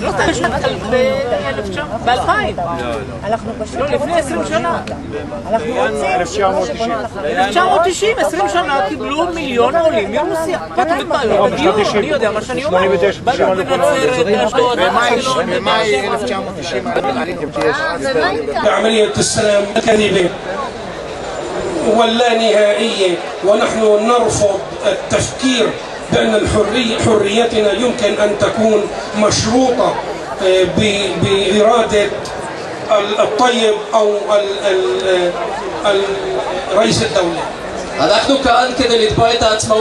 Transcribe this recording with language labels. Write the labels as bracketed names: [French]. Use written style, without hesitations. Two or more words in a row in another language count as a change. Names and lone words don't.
[Hebrew] לא תשמע ב-2000. אנחנו פשוט... לא, לפני 20 שנה. אנחנו רוצים... 1990, 20 שנה קיבלו מיליון עולים מרוסיה. באתם בדיור, אני יודע מה שאני אומר. באתם בנצרת, באשדוד, במאי 1990. [Arabic] عملية السلام الكاذبة واللانهائية ونحن نرفض التفكير بأن حريتنا يمكن أن تكون مشروطة بإرادة الطيب أو رئيس الدولة. [Hebrew] אנחנו כאן כדי לתבוע את העצמאות